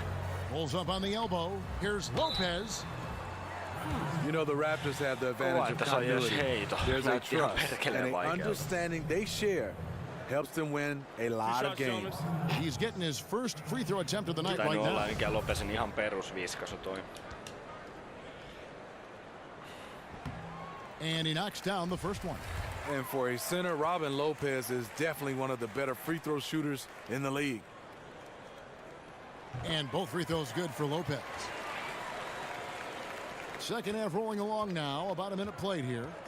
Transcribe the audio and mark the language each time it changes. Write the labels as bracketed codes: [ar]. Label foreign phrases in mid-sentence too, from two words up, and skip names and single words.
[en] Pulls up on the elbow. Here's Lopez. You know, the Raptors have the advantage of continuity. There's a trust and an understanding they share helps them win a lot of games. He's getting his first free throw attempt of the night right now. [fi] Mikä Lopezin ihan perusviskasu toi. [en] And he knocks down the first one. And for a center, Robin Lopez is definitely one of the better free throw shooters in the league. And both free throws good for Lopez. Second half rolling along now. About a minute played here.